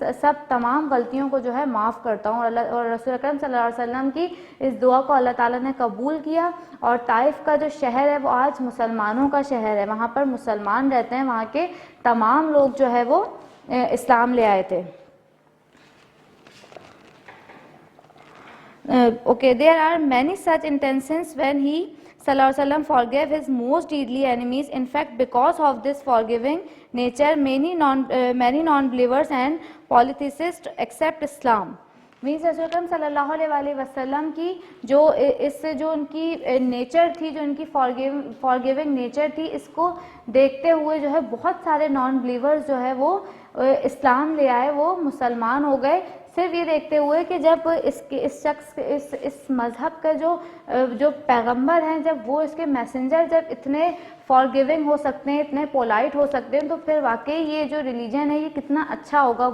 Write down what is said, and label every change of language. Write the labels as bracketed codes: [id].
[ur] سب تمام غلطیوں کو جو ہے معاف کرتا ہوں. اور رسول اکرم صلی اللہ علیہ وسلم کی اس دعا کو اللہ تعالیٰ نے قبول کیا, اور طائف کا جو شہر ہے وہ آج مسلمانوں کا شہر ہے, وہاں پر مسلمان رہتے ہیں, وہاں کے تمام لوگ جو ہے وہ اسلام لے آئے تھے. [en] Okay, there are many such instances when he sallallahu alaihi wasallam forgave his most deadly enemies. In fact, because of this forgiving nature, many non-believers and polytheists accept Islam. [ur] Means رسول اکرم صلی اللہ علیہ وسلم کی جو اس سے جو ان کی نیچر تھی, جو ان کی فارگیونگ نیچر تھی, اس کو دیکھتے ہوئے جو ہے بہت سارے نان بلیورز جو ہے وہ اسلام لے آئے, وہ مسلمان ہو گئے, صرف یہ دیکھتے ہوئے کہ جب اس شخص اس مذہب کا جو پیغمبر ہیں, جب وہ اس کے میسنجر جب اتنے فارگیونگ ہو سکتے ہیں, اتنے پولائٹ ہو سکتے ہیں, تو پھر واقعی یہ جو ریلیجن ہے یہ کتنا اچھا ہوگا.